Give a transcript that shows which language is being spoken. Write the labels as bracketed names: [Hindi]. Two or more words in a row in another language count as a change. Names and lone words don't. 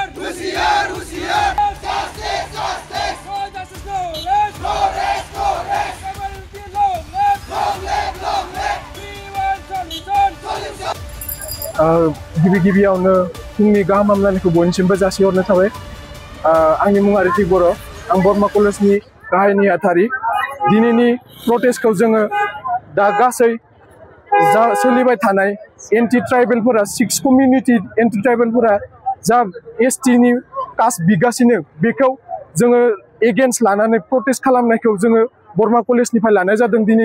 [Assamese] Husiar, husiar. [English] Justice, justice. No justice, no less. No less, no less. Long live, long live, long live. We want solution. Solution. [Bodo] गिबियावनो फुंनि गाहाम हामलायनायखौ बयनिसिमबो जासिहरनाय थाबाय। आंनि मुङा रितिक बर'। आं बरमा कलेजनि गाहाय नेहाथारि। दिनैनि प्रटेस्टखौ जोङो दा गासै जा सोलिबाय थानाय एन्टि ट्राइबेलफोरा 6 कमिउनिटि एन्टि ट्राइबेलफोरा जा एसटिनि कास्ट बिगासिनो बेखौ जोङो एगेन्स्ट लानानै प्रटेस्ट खालामनायखौ जोङो बरमा कलेजनिफ्राय लानाय जादों दिनै।